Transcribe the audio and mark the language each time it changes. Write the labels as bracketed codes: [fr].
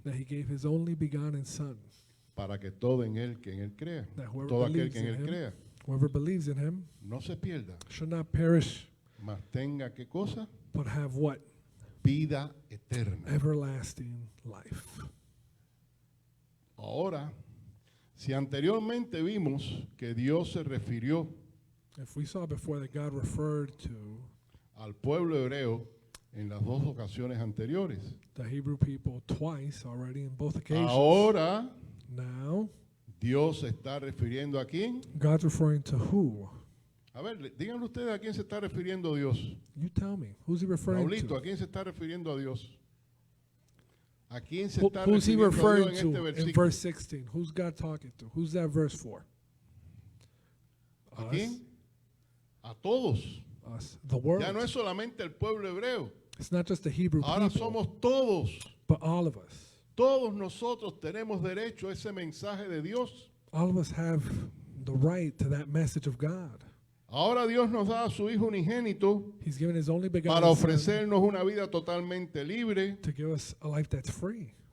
[en] that he gave his only begotten Son, [es] para que todo en él, que en él crea, [en] that whoever [es] todo aquel [en] believes [es] que en [en] in [es] él [en] him, [es] crea, [en] whoever believes in him, [es] no se pierda, [en] should not perish, [es] mas tenga qué cosa, [en] but have what? [es] vida eterna. [en] Everlasting life. [es] Ahora, si anteriormente vimos que Dios se refirió [en] If we saw before that God referred to [es] al pueblo hebreo en las dos ocasiones anteriores, [en] the Hebrew people twice already in both occasions, [es] ahora [en] now [es] Dios se está refiriendo a quién. [en] God's referring to who? [es] A ver, díganle ustedes a quién se está refiriendo Dios. [en] You tell me. Who's he referring [es] Paulito, [en] to? [es] ¿a quién se está refiriendo a Dios? ¿A quién se [en] Who- [es] está [en] who's he [es] refiriendo a Dios [en] referring [es] en [en] to [es] este [en] in [es] versículo? [en] verse 16? Who's God talking to? Who's that verse for? [es] ¿A quién? A todos. [en] Us. The world. [es] Ya no es solamente el pueblo hebreo. [en] It's not just the Hebrew [es] Ahora [en] people, [es] somos todos. [en] but all of us. [es] Todos nosotros tenemos derecho a ese mensaje de Dios. [en] All of us have the right to that message of God. [es] Ahora Dios nos da a su Hijo unigénito [en] He's given his only begotten [es] para [en] Son [es] ofrecernos una vida totalmente libre, [en] to give us a life that's free,